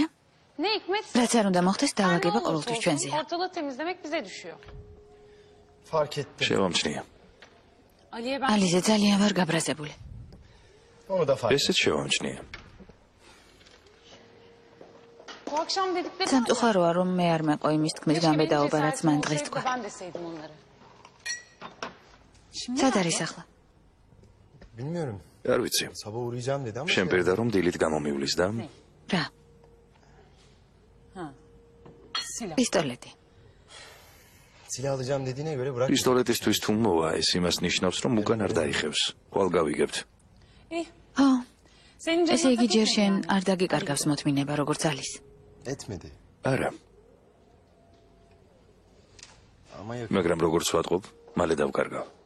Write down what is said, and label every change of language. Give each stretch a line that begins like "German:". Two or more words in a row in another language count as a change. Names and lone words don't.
Turkish: Ne hikmet?
Georgian: რაც არ უნდა მოხდეს, დაავაგება ყოველთვის ჩვენზეა.
Turkish: Ortalığı temizlemek bize düşüyor. Fark ettim.
Georgian: შევამჩნია.
Turkish: Ali'ye ben...
Georgian: ალიზე ძალიან ვარ გაბრაზებული.
Turkish: Onu da fark ettim.
Georgian: ესეც შევამჩნია.
Turkish: Bu akşam dedikleri...
Georgian: სამწუხაროა, რომ მე არ მეყო იმის თქმის გამბედაობა, რაც მან დღეს თქვა.
Turkish: Ben deseydim onları.
Georgian: სად არის ახლა?
Turkish: Bilmiyorum.
Georgian: არ ვიცი.
Turkish: Sabah uğrayacağım dedi ama...
Georgian: შენ პირდა რომ დილით გამომივლის და რა?
Turkish: Silah.
Georgian: პისტოლეტი.
Turkish: Silah alacağım dediğine göre bırak.
Georgian: პისტოლეტისთვის თუ მოვა, ეს იმას ნიშნავს, რომ უკან არ დაიხევს. ხვალ გავიგებთ. ხო.
Turkish: Senin
Georgian: ესე იგი
Turkish: canına
Georgian: ჯერ შენ
Turkish: takılmayın.
Georgian: არ დაგიკარგავს მოთმინება, როგორც ალის.
Turkish: Etmedi.
Georgian: არა,
Turkish: Ama yakın.
Georgian: მაგრამ როგორც ვატყობ, მალე დავკარგავ.